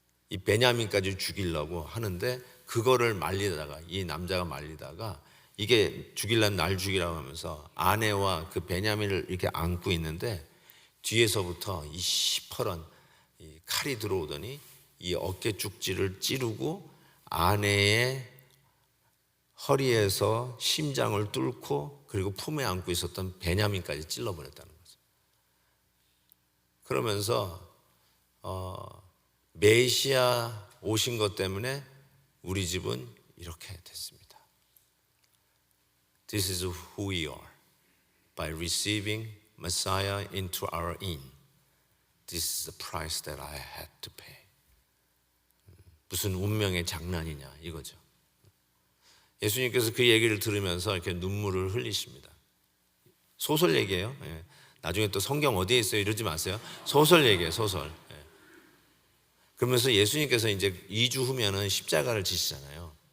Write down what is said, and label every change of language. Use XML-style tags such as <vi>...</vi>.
<ko>이 베냐민까지 죽이려고 하는데, 그거를 말리다가, 이 남자가 말리다가 이게 죽일란 날 죽이라고 하면서 아내와 그 베냐민을 이렇게 안고 있는데 뒤에서부터 이 시퍼런 이 칼이 들어오더니 이 어깨 쪽지를 찌르고 아내의 허리에서 심장을 뚫고 그리고 품에 안고 있었던 베냐민까지 찔러버렸다는 거죠. 그러면서 메시아 오신 것 때문에 우리 집은 이렇게 됐습니다.</ko> <en>This is who we are by receiving Messiah into our inn. This is the price that I had to pay.</en> <ko>무슨 운명의 장난이냐 이거죠. 예수님께서 그 얘기를 들으면서 이렇게 눈물을 흘리십니다. 소설 얘기예요. 예. 나중에 또 성경 어디에 있어요 이러지 마세요. 소설 얘기예요, 소설. 예. 그러면서 예수님께서 이제 2주 후면은 십자가를 지시잖아요.</ko>